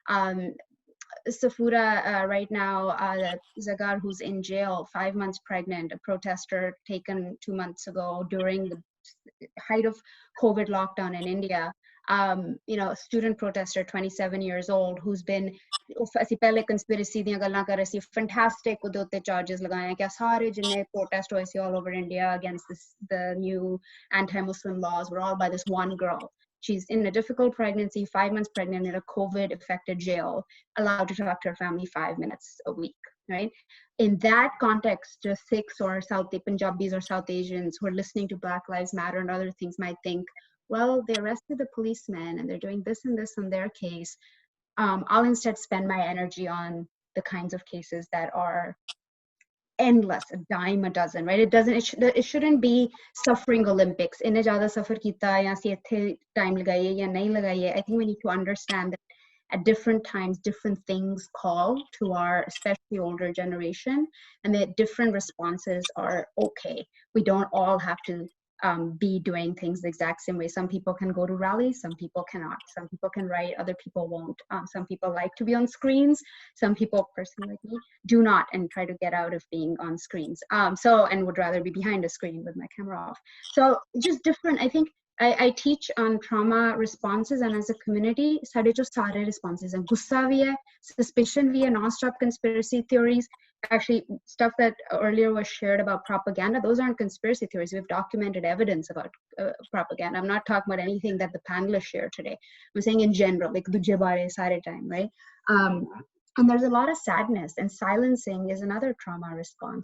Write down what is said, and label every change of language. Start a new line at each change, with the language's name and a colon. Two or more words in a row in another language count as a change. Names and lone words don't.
English: Safura right now, Zagar, who's in jail, 5 months pregnant, a protester taken 2 months ago during the height of COVID lockdown in India. A student protester, 27 years old, who's been,
Punjabi: ਅਸੀਂ ਪਹਿਲੇ conspiracy ਦੀਆਂ ਗੱਲਾਂ ਕਰ ਰਹੇ ਸੀ, fantastic ਉਹਦੇ ਉੱਤੇ charges ਲਗਾਏ ਕਿ ਸਾਰੇ ਜਿੰਨੇ protest ਹੋਏ ਸੀ
English: all over India against the new anti-Muslim laws were all by this one girl. She's in a difficult pregnancy, 5 months pregnant, in a COVID-affected jail, allowed to talk to her family 5 minutes a week, right? In that context, just Sikhs or South Punjabis or South Asians who are listening to Black Lives Matter and other things might think, well, they arrested the policeman and they're doing this and this in their case. I'll instead spend my energy on the kinds of cases that are endless, a dime a dozen, right? It shouldn't be suffering Olympics.
Punjabi: ਇੰਨੇ ਜ਼ਿਆਦਾ suffer ਕੀਤਾ ਜਾਂ ਸੀ ਇੱਥੇ time ਲਗਾਈਏ ਜਾਂ ਨਹੀਂ ਲਗਾਈਏ.
English: I think we need to understand that at different times, different things call to our, especially older generation, and that different responses are okay. We don't all have to be doing things the exact same way. Some people can go to rallies, some people cannot. Some people can write, other people won't. Some people like to be on screens. Some people, person like me, do not and try to get out of being on screens. And would rather be behind a screen with my camera off. So just different, I think, I teach on trauma responses, and as a community,
Punjabi: sade jo sare responses hain.
Hindi: Gussa bhi hai, suspicion bhi hai,
English: non-stop conspiracy theories. Actually, stuff that earlier was shared about propaganda, those aren't conspiracy theories. We've documented evidence about propaganda. I'm not talking about anything that the panelists share today. I'm saying in general, like
Punjabi: ਦੂਜੇ ਬਾਰੇ ਸਾਰੇ
English: time, right? And there's a lot of sadness, and silencing is another trauma response.